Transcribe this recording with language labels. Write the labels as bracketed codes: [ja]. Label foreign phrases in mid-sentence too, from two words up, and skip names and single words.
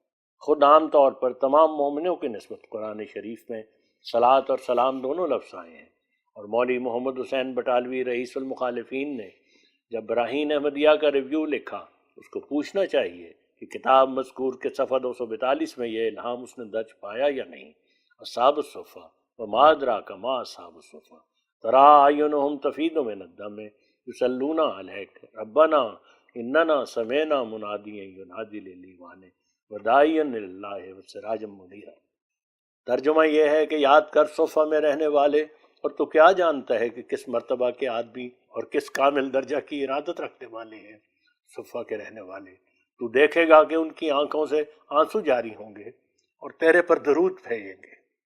[ur] خود عام طور پر تمام مومنوں کی نسبت قرآن شریف میں صلاۃ اور سلام دونوں لفظ آئے ہیں، اور مولوی محمد حسین بٹالوی رئیس المخالفین نے جب براہین احمدیہ کا ریویو لکھا، اس کو پوچھنا چاہیے کہ کتاب مذکور کے صفحہ 242 میں یہ الہام اس نے درج پایا یا نہیں۔ [ar] اصحاب الصفہ وما ادراک ما اصحاب الصفہ ترا اعینہم تفیض من الدم یصلون علیک ربنا اننا سمعنا منادیا ینادی للایمان وداعیا الی اللہ وسراجا منیرا۔ [ur] ترجمہ یہ ہے کہ یاد کر صفہ میں رہنے والے، اور تو کیا جانتا ہے کہ کس مرتبہ کے آدمی اور کس کامل درجہ کی ارادت رکھنے والے ہیں صفہ کے رہنے والے۔ تو دیکھے گا کہ ان کی آنکھوں سے آنسو جاری ہوں گے اور تیرے پر درود بھیجیں گے۔